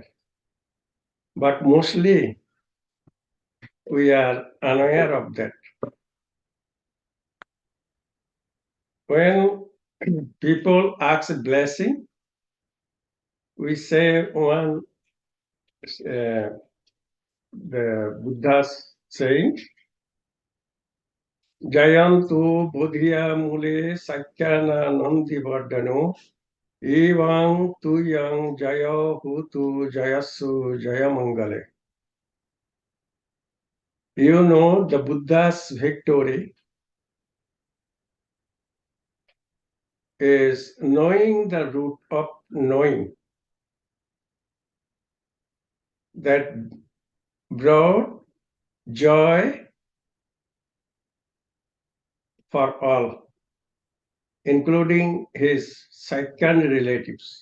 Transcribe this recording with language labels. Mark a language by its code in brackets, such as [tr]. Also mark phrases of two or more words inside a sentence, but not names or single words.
[en] But mostly we are unaware of that. When people ask blessing, we say one, the Buddha's saying, [pi] Jayantu Bodhiya Mule Sakyana Nandi Vardhano Evang Tuyang Jaya Hutu Jayasu Jayamangale. [en] You know the Buddha's victory is knowing the root of knowing that brought joy for all, including his second relatives.